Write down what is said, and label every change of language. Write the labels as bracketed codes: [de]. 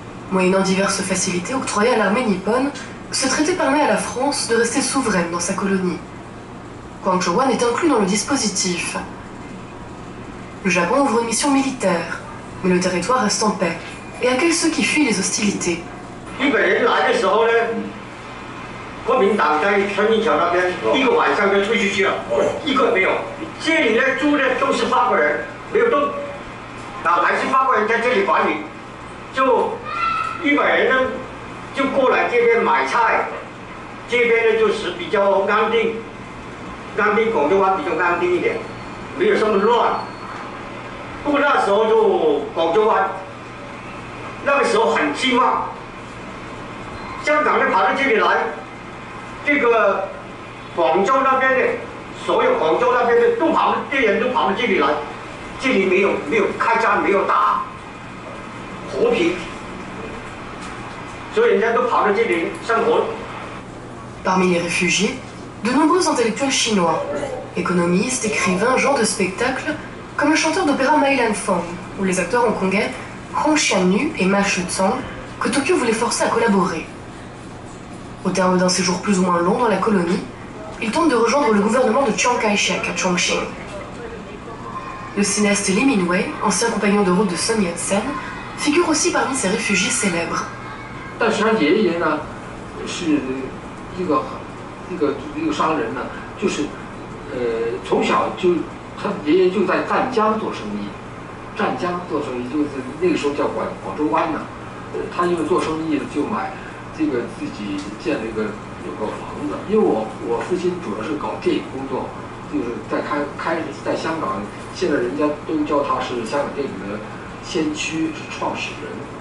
[fr] Moyennant diverses facilités octroyées à l'armée nippone, ce traité permet à la France de rester souveraine dans sa colonie. Kwangchowan est inclus dans le dispositif. Le Japon ouvre une mission militaire, mais le territoire reste en paix et accueille ceux qui fuient les hostilités. [zh] 国民党在春运桥那边一个晚上就退出去了，一个没有。这里呢住的都是法国人，没有动，还是法国人在这里管理。就100人呢，就过来这边买菜，这边呢就是比较安定，广州湾比较安定一点，没有这么乱。不过那时候就广州湾，那个时候很兴旺，香港人跑到这里来。这个广州那边的，所有广州那边的都跑，这人都跑到这里来，这里没有开战，没有打，和平，所以人家都跑到这里生活。 [fr] Parmi les réfugiés, de nombreux intellectuels chinois, économistes, écrivains, gens de spectacle, comme le chanteur d'opéra Mai Lan Fong ou les acteurs hongkongais Hong Xiannu et Ma Shu-tsang, que Tokyo voulait forcer à collaborer. Au terme d'un séjour plus ou moins long dans la colonie, il tente de rejoindre le gouvernement de Chiang Kai-shek à Chongqing. Le cinéaste Lee Min-wei, ancien compagnon de route de Sun Yat-sen, figure aussi parmi ces réfugiés célèbres. [zh] 但是他爷爷呢，是一个商人呢，就是从小就他爷爷就在湛江做生意，就是那个时候叫广州湾呢。他因为做生意就买。这个自己建了有个房子，因为我父亲主要是搞电影工作，就是在香港，现在人家都叫他是香港电影的先驱，是创始人。